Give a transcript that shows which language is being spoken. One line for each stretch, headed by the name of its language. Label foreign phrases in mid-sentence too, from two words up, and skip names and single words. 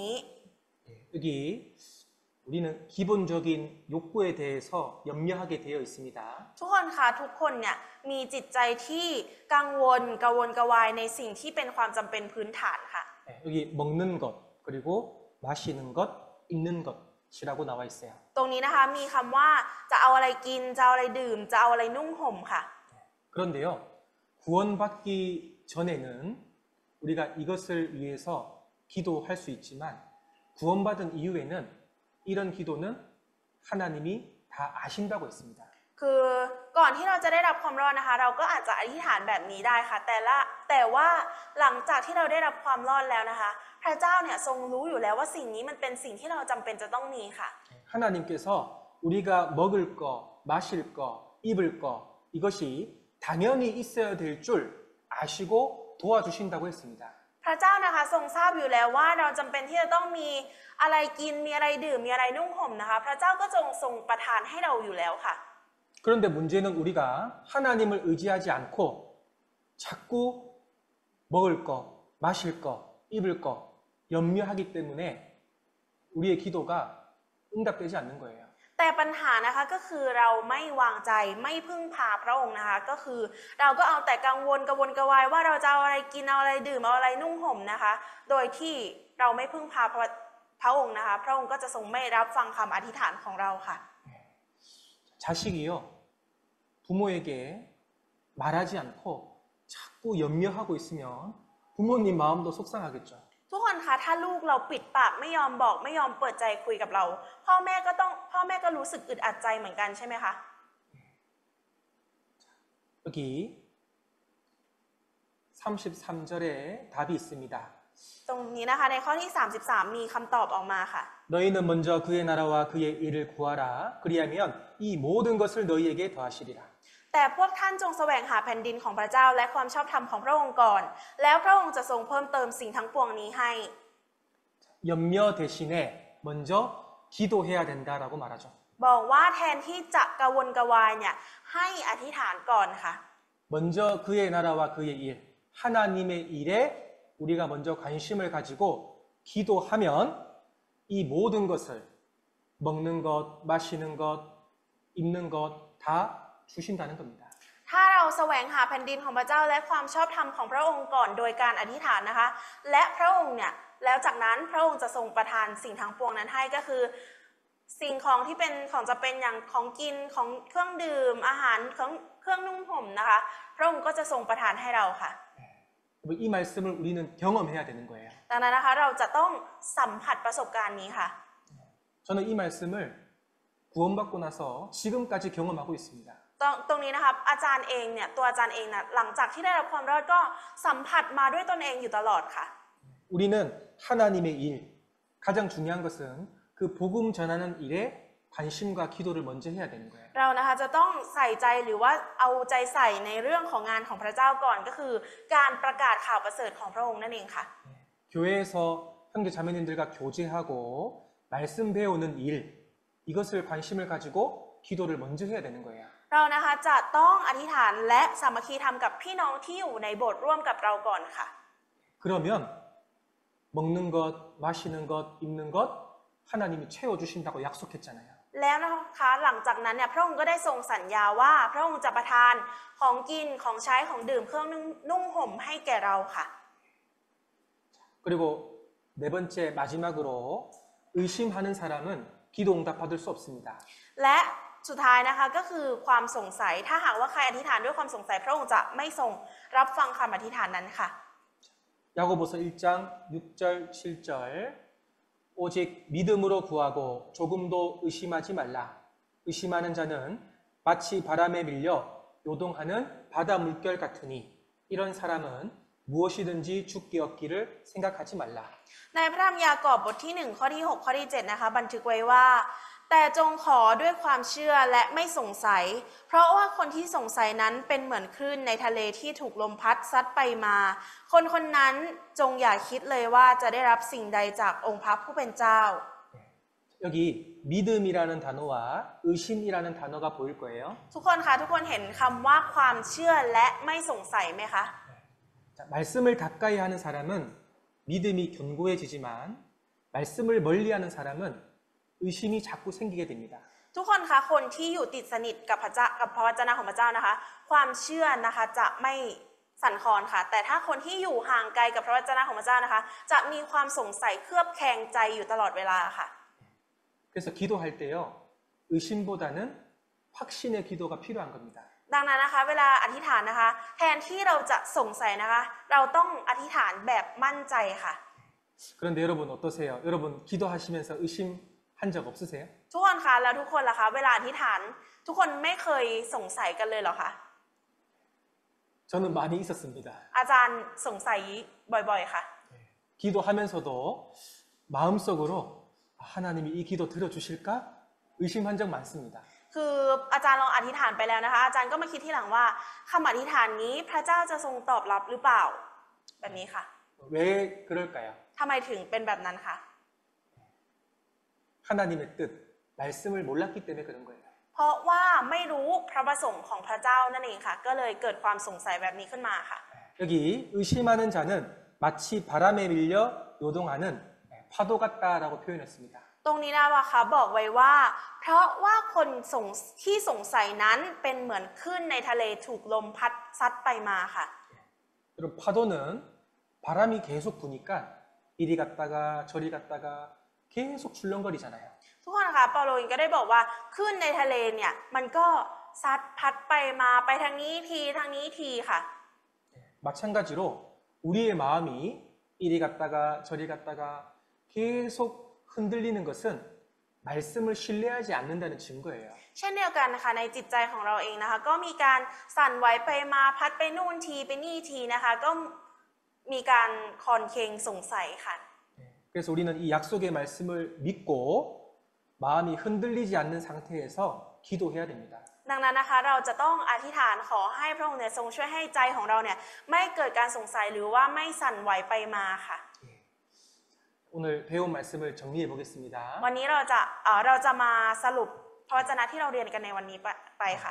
Korean: 여기 우리는 기본적인 욕구에 대해서 염려하게 되어 있습니다.
Thai: ทุกคนคะทุกคนเนี่ยมีจิตใจที่กังวลกระวนกระวายในสิ่งที่เป็นความจำเป็นพื้นฐานค่ะ
Korean: 여기 먹는 것 그리고 마시는 것, 입는 것이라고 나와 있어요.
Thai: ตรงนี้นะคะมีคำว่าจะเอาอะไรกินจะเอาอะไรดื่มจะเอาอะไรนุ่งห่มค่ะ
Korean: 그런데요, 구원받기 전에는 우리가 이것을 위해서 기도할 수 있지만 구원받은 이후에는 이런 기도는 하나님이 다 아신다고 했습니다.
Thai: คือก่อนที่เราจะได้รับความรอดนะคะเราก็อาจจะอธิษฐานแบบนี้ได้ค่ะแต่ว่าหลังจากที่เราได้รับความรอดแล้วนะคะพระเจ้าเนี่ยทรงรู้อยู่แล้วว่าสิ่งนี้มันเป็นสิ่งที่เราจำเป็นจะต้องมีค่ะ
Korean: 하나님께서 우리가 먹을 거, 마실 거, 입을 거 이것이 당연히 있어야 될 줄 아시고 도와주신다고 했습니다.
Thai: พระเจ้านะคะทรงทราบอยู่แล้วว่าเราจำเป็นที่จะต้องมีอะไรกินมีอะไรดื่มมีอะไรนุ่งห่มนะคะพระเจ้าก็ทรงประทานให้เราอยู่แล้วค่ะ
Korean: 그런데 문제는 우리가 하나님을 의지하지 않고 자꾸 먹을 거, 마실 거, 입을 거 염려하기 때문에 우리의 기도가 응답되지 않는 거예요.
Thai: แต่ปัญหานะคะก็คือเราไม่วางใจไม่พึ่งพาพระองค์นะคะก็คือเราก็เอาแต่กังวลกระวนกระวายว่าเราจะเอาอะไรกินเอาอะไรดื่มเอาอะไรนุ่งห่มนะคะโดยที่เราไม่พึ่งพาพระองค์นะคะพระองค์ก็จะทรงไม่รับฟังคำอธิษฐานของเราค่ะ
Korean: 자식이요, 부모에게 말하지 않고 자꾸 염려하고 있으면 부모님 마음도 속상하겠죠.
Thai: ทุกคนคะถ้าลูกเราปิดปากไม่ยอมบอกไม่ยอมเปิดใจคุยกับเราพ่อแม่ก็รู้สึกอึดอัดใจเหมือนกันใช่ไหมคะ
Korean: 여기 33절에 답이 있습니다.
Thai: ตรงนี้นะคะในข้อที่33มีคำตอบออกมาค่ะ
Korean: 너희는 먼저 그의 나라와 그의 일을 구하라. 그리하면 이 모든 것을 너희에게 더하시리라.
Thai: แต่พวกท่านจงแสวงหาแผ่นดินของพระเจ้าและความชอบธรรมของพระองค์ก่อน แล้วพระองค์จะทรงเพิ่มเติมสิ่งทั้งปวงนี้ให้
Korean: 염려 대신에 먼저 기도해야 된다라고 말하죠.
Thai: บอกว่าแทนที่จะกระวนกระวายเนี่ยให้อธิษฐานก่อนค่ะ
Korean: 먼저 그의 나라와 그의 일, 하나님의 일에 우리가 먼저 관심을 가지고 기도하면 이 모든 것을 먹는 것, 마시는 것, 입는 것 다 주신다는 겁니다.
Thai: ถ้าเราแสวงหาแผ่นดินของพระเจ้าและความชอบธรรมของพระองค์ก่อนโดยการอธิษฐานนะคะ และพระองค์เนี่ยแล้วจากนั้นพระองค์จะทรงประทานสิ่งทั้งปวงนั้นให้ก็คือสิ่งของที่เป็นของจะเป็นอย่างของกินของเครื่องดื่มอาหารของเครื่องนุ่งห่มนะคะพระองค์ก็จะทรงประทานให้เราค่ะ
Korean: 이 말씀을 우리는 경험해야 되는 거예요.
Thai: ดังนั้นนะคะเราจะต้องสัมผัสประสบการณ์นี้ค่ะ
Korean: 저는 이 말씀을 구원받고 나서 지금까지 경험하고 있습니다.
Thai: ตรงนี้นะครับอาจารย์เองเนี่ยตัวอาจารย์เองนะหลังจากที่ได้รับความรอดก็สัมผัสมาด้วยตนเองอยู่ตลอดค่ะ
Korean: 우리는 하나님의 일, 가장 중요한 것은 그 복음 전하는 일에 관심과 기도를 먼저 해야 되는 거예요.
Thai: เรานะคะจะต้องใส่ใจหรือว่าเอาใจใส่ในเรื่องของงานของพระเจ้าก่อนก็คือการประกาศข่าวประเสริฐของพระองค์นั่นเองค่ะ
Korean: 교회에서 형제 자매님들과 교제하고 말씀 배우는 일, 이것을 관심을 가지고 기도를 먼저 해야 되는 거예요.
Thai: เรานะคะจะต้องอธิษฐานและสามัคคีธรรมกับพี่น้องที่อยู่ในโบสถ์ร่วมกับเราก่อนค่ะ
Korean: 그러면 먹는 것, 마시는 것, 입는 것 하나님이 채워주신다고 약속했잖아요.
Thai: แล้วนะคะหลังจากนั้นเนี่ยพระองค์ก็ได้ทรงสัญญาว่าพระองค์จะประทานของกินของใช้ของดื่มเครื่องนุ่งห่มให้แก่เราค่ะ
Korean: 그리고 네 번째 마지막으로 의심하는 사람은 기도 응답 받을 수 없습니다.
Thai: และสุดท้ายนะคะก็คือความสงสัยถ้าหากว่าใครอธิษฐานด้วยความสงสัยพระองค์จะไม่ทรงรับฟังคำอธิษฐานนั้นค่ะ
Korean: 야고보서 1장 6절 7절 오직 믿음으로 구하고 조금도 의심하지 말라. 의심하는 자는 마치 바람에 밀려 요동하는 바다 물결 같으니 이런 사람은 무엇이든지 죽기 얻기를 생각하지 말라.
Thai: ในพระธรรมยากอบบทที่1ข้อที่6ข้อที่7นะคะบันทึกไว้ว่าแต่จงขอด้วยความเชื่อและไม่สงสัยเพราะว่าคนที่สงสัยนั้นเป็นเหมือนคลื่นในทะเลที่ถูกลมพัดซัดไปมาคนคนนั้นจงอย่าคิดเลยว่าจะได้รับสิ่งใดจากองค์พระผู้เป็นเจ้า
Korean: 여기 믿음이라는 단어와 의심이라는 단어가 보일 거예요.
Thai: ทุกคนคะทุกคนเห็นคำว่าความเชื่อและไม่สงสัยไหมคะ
Korean: 자, 말씀을 가까이 하는 사람은 믿음이 견고해지지만 말씀을 멀리하는 사람은 의심이 자꾸 생기게 됩니다.
Thai: ทุกคนคะคนที่อยู่ติดสนิทกับพระเจ้ากับพระวจนะของพระเจ้านะคะความเชื่อนะคะจะไม่สั่นคลอนค่ะแต่ถ้าคนที่อยู่ห่างไกลกับพระวจนะของพระเจ้านะคะจะมีความสงสัยเคลือบแคลงใจอยู่ตลอดเวลาค่ะ
Korean: 그래서 기도할 때요. 의심보다는 확신의 기도가 필요한 겁니다.
Thai: ดังนั้นนะคะเวลาอธิษฐานนะคะแทนที่เราจะสงสัยนะคะเราต้องอธิษฐานแบบมั่นใจค่ะ
Korean: 그런데 여러분 어떠세요? 여러분 기도하시면서 의심한 적 없으세요?
Thai: ทุกคนคะแล้วทุกคนล่ะคะเวลาอธิษฐานทุกคนไม่เคยสงสัยกันเลยเหรอคะ
Korean: 저는 많이 있었습니다.
Thai: อาจารย์สงสัยบ่อยๆค่ะ
Korean: 기도하면서도 마음속으로 하나님이 이 기도 들어주실까? 의심한 적 많습니다.
Thai: คืออาจารย์ลองอธิษฐานไปแล้วนะคะอาจารย์ก็มาคิดที่หลังว่าคำอธิษฐานนี้พระเจ้าจะทรงตอบรับหรือเปล่าแบบนี้ค่ะ
Korean: 왜 그럴까요?
Thai: ทำไมถึงเป็นแบบนั้นคะ
Korean: 하나님의 뜻, 말씀을 몰랐기 때문에 그런 거예요.
Thai: เพราะว่าไม่รู้พระประสงค์ของพระเจ้านั่นเองค่ะก็เลยเกิดความสงสัยแบบนี้ขึ้นมาค่ะ
Korean: 여기 의심하는 자는 마치 바람에 밀려 요동하는 파도 같다라고 표현했습니다.
Thai: ตรงนี้นะคะบอกไว้ว่าเพราะว่าคนที่สงสัยนั้นเป็นเหมือนคลื่นในทะเลถูกลมพัดซัดไปมาค่ะ
Korean: 여러분 파도는 바람이 계속 부니까 이리 갔다가 저리 갔다가 계속 출렁거리잖아요.
Thai: ทุกคนคะเปาโลก็ได้บอกว่าคลื่นในทะเลเนี่ยมันก็ซัดพัดไปมาไปทางนี้ทีทางนี้ทีค่ะ
Korean: 마찬가지로 우리의 마음이 이리 갔다가 저리 갔다가 계속 흔들리는 것은 말씀을 신뢰하지 않는다는 증거예요.
Thai: เช่นเดียวกันนะคะในจิตใจของเราเองนะคะก็มีการสั่นไหวไปมาพัดไปนู่นทีไปนี่ทีนะคะก็มีการคลอนเคงสงสัยค่ะ
Korean: 그래서 우리는 이 약속의 말씀을 믿고 마음이 흔들리지 않는 상태에서 기도해야 됩니다.
Thai: ดังนั้นนะคะเราจะต้องอธิษฐานขอให้พระองค์เนี่ยทรงช่วยให้ใจของเราเนี่ยไม่เกิดการสงสัยหรือว่าไม่สั่นไหวไปมาค่ะ
Korean: 오늘 배운 말씀을 정리해 보겠습니다.
Thai: วันนี้เราจะมาสรุปพระวจนะที่เราเรียนกันในวันนี้ไปค่ะ